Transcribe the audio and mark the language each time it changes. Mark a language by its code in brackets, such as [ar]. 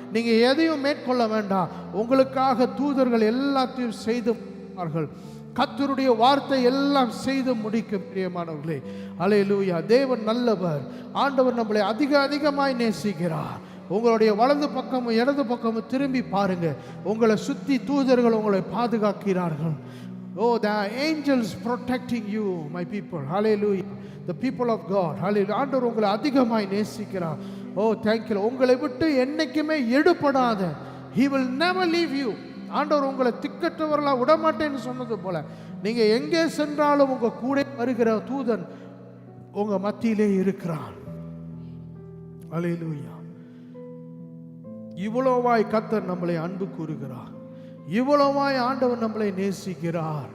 [ta] நீங்கள் எதையும் மேற்கொள்ள வேண்டாம். உங்களுக்காக தூதர்கள் எல்லாத்தையும் செய்து கர்த்தருடைய வார்த்தை எல்லாம் செய்து முடிக்கும். பிரியமானவர்களே, அல்லேலூயா. தேவன் நல்லவர். ஆண்டவர் நம்மளை அதிகமாய் நேசிக்கிறார். உங்களுடைய வலது பக்கமும் இடது பக்கமும் திரும்பி பாருங்க. உங்களை சுற்றி தூதர்கள் உங்களை பாதுகாக்கிறார்கள். [en] Oh, the angels protecting you, my people. Hallelujah. The people of God. Hallelujah. [ta] ஆண்டவர் உங்களை அதிகமாய் நேசிக்கிறார். [en] Oh, thank you. [ta] உங்களை விட்டு என்னைக்குமே எடுபடாத, [en] he will never leave you. [ta] ஆண்டவர் உங்களை திக்கற்றவர்களா விடமாட்டேன்னு சொன்னது போல, நீங்க எங்கே சென்றாலும் உங்க கூட வருகிற தூதன் உங்க மத்தியிலே இருக்கிறான். அல்லேலூயா. இவ்வளவாய் கர்த்தர் நம்மளை அன்பு கூறுகிறார். இவ்வளவாய் ஆண்டவர் நம்மளை நேசிக்கிறார்.